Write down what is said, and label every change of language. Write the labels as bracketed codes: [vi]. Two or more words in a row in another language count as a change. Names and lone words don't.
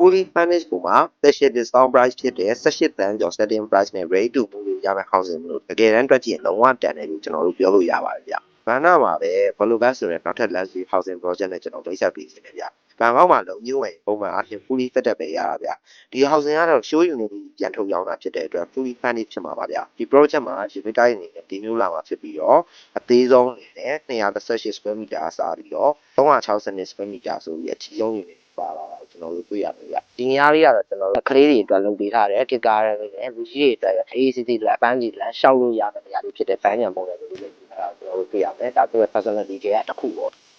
[en] fully furnished [my] ကိုမှာ [en] special discount price [my] ဖြစ်တဲ့18 တန်းကျော် [en] setting price [my] နဲ့ [en] ready to move [my] လို့ရမယ့် housing လို့တကယ်တမ်းတွက်ကြည့်ရင်လုံးဝတန်တယ်လို့ကျွန်တော်တို့ပြောလို့ရပါတယ်ဗျ။ဘန်နာမှာပဲ Bolobass ဆိုတဲ့ နောက်ထပ် [en] luxury housing project [my] နဲ့ကျွန်တော်မိတ်ဆက်ပေးနေတယ်ဗျ။ဘန်ကောက်မှာလုံးညို့ဝင်ပုံမှန်အဖြစ် [en] fully fitted [my] ပဲရတာဗျ။ဒီ housing ကတော့ [en] show unit [my] ပြန်ထုတ်ရောင်းတာ ဖြစ်တဲ့အတွက် [en] fully furnished [my] ဖြစ်မှာပါဗျ။ဒီ project မှာ [en] unit type [my] အနေနဲ့ဒီမျိုးလာမှာဖြစ်ပြီးတော့အသေးဆုံးအနေနဲ့218 [en] square meter [my] အစားပြီးတော့360 [en] square meter [my] ဆိုပြီးအကြီးဆုံး unit ပါလာတာကျွန်တော်တို့တွေ့ရတယ်ဗျ။ဒီနေရာလေးကတော့ကျွန်တော်တို့ကလေးတွေအတွက်လုပ်ပေးထားတယ်တစ်ကားရတယ်နဲ့လူကြီးတွေအတွက်အေးစစ်စစ်လက်ပန်းကြီးလက်ရှောက်လို့ရတဲ့နေရာလေးဖြစ်တဲ့ဘန်းညံပုံစံမျိုးလေးလုပ်ပေးထားတာကျွန်တော်တို့တွေ့ရတယ်ဒါသူ့ရဲ့ facility တွေကတစ်ခုပေါ့